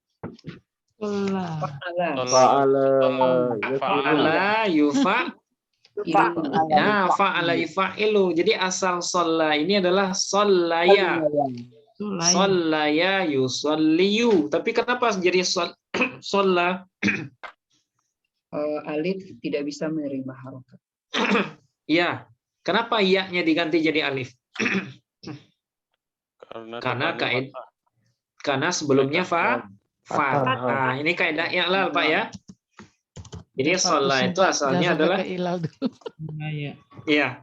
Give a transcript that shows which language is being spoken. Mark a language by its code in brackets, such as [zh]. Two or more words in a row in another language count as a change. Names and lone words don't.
[ar] Fa'ala fa'ala yufa'ilu. [id] Jadi asal sholla ini adalah shollaya. [ar] Shollaya yusolliyu. [id] Tapi kenapa jadi sholla? alif tidak bisa menerima harokat. Ya, kenapa ya-nya diganti jadi alif? Karena depannya fathah. Karena sebelumnya fathah. Ini kaidah i'lal, Pak ya. Jadi sholat itu asalnya adalah iya.